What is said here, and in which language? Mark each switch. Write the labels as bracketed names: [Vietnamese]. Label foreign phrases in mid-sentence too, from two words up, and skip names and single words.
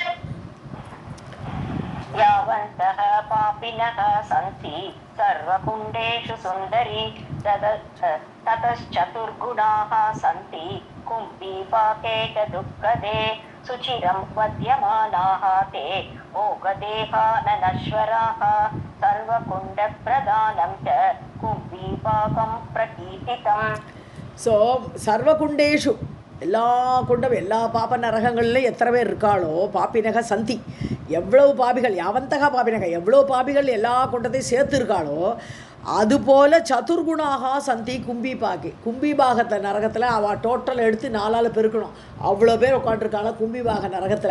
[Sanskrit] यावन्तः पापिनः सन्ति सर्वकुण्डेषु सुन्दरी ततश्चतुर्गुणाः सन्ति कुम्भीपाके च दुःखदे सुचिरं वद्यमानाः ते भोगदेहा न नश्वराः सर्वकुण्डप्रदानं च कुम्भीपाकं प्रकीर्तितम्. [Tamil] ஸோ சர்வகுண்டேஷு, எல்லா குண்டம், எல்லா பாப்ப நரகங்கள்லையும் எத்தனை பேர் இருக்காளோ, [Sanskrit] पापिनः सन्ति, [Tamil] எவ்வளவு பாபிகள், [Sanskrit] यावन्तः पापिनः, [Tamil] எவ்வளோ பாபிகள் எல்லா குண்டத்தையும் சேர்த்து இருக்காளோ, அதுபோல் [Sanskrit] चतुर्गुणाः सन्ति कुम्भीपाके, [Tamil] கும்பிபாகத்தில் நரகத்தில் அவள் டோட்டல் எடுத்து 4ஆல் பெருக்கணும், அவ்வளோ பேர் உட்காந்துருக்காங்க கும்பிபாக நரகத்தில்.